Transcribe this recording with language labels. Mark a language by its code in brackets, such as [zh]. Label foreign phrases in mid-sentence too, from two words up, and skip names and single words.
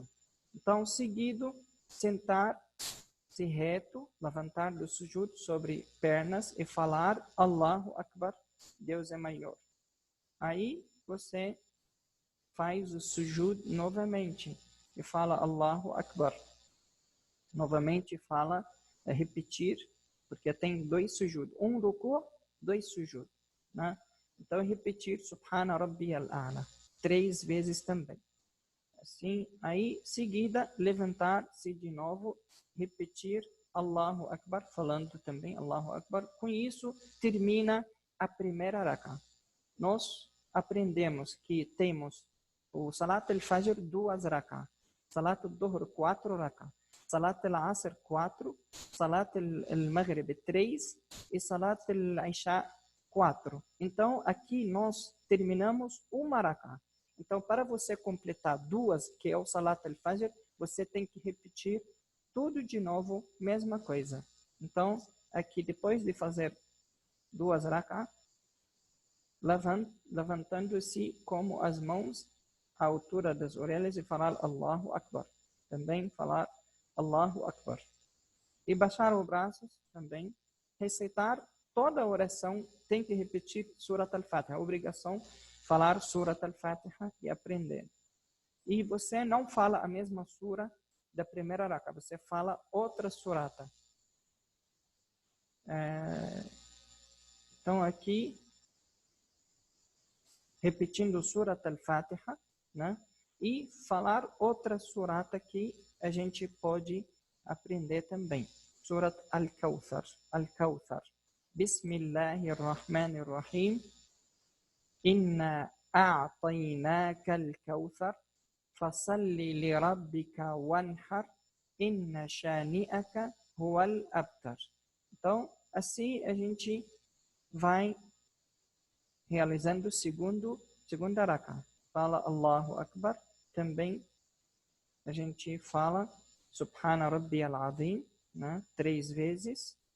[pt] Então, seguido, sentar-se reto, levantar do sujud sobre pernas e falar [ar] الله أكبر, [pt] Deus é maior. Aí você faz o sujud novamente e fala [ar] الله أكبر. [pt] Novamente fala, repetir, porque tem 2 sujud. 1 ruku', 2 sujud, né? Então, repetir [ar] سبحان ربي الأعلى [pt] 3 vezes também. Assim, aí, seguida, levantar-se de novo, repetir [ar] الله أكبر, [pt] falando também [ar] الله أكبر. [pt] Com isso, termina a primeira rak'ah. Nós aprendemos que temos o Salat al-Fajr 2 rak'ah, Salat al-Dhuhr 4 rak'ah, Salat al-Asr 4, Salat al-Maghrib 3 e Salat al-Isha 4. Então, aqui nós terminamos uma rak'ah. Então, para você completar 2, que é o Salat al-Fajr, você tem que repetir tudo de novo, mesma coisa. Então, aqui depois de fazer 2 rak'ah, levantando-se como as mãos à altura das orelhas e falar [ar] الله أكبر. [pt] Também falar [ar] الله أكبر. [pt] E baixar os braços também. Recitar toda a oração, tem que repetir Surat al-Fatiha. A obrigação falar Surat al-Fatiha e aprender. E você não fala a mesma sura da primeira rak'ah, você fala outra surata. Então aqui, repetindo Surat al-Fatiha, né? E falar outra surata que a gente pode aprender também. Surat al-Kawthar. [ar] بسم الله الرحمن الرحيم. إنا أعطيناك الكوثر. فصل لربك وانحر. إن شانئك هو الأبتر. [pt] Então, assim a gente vai realizando segunda rak'ah. Fala [ar] الله أكبر. [pt] Também a gente fala [ar] سبحان ربي العظيم, [pt] né? 3 vezes.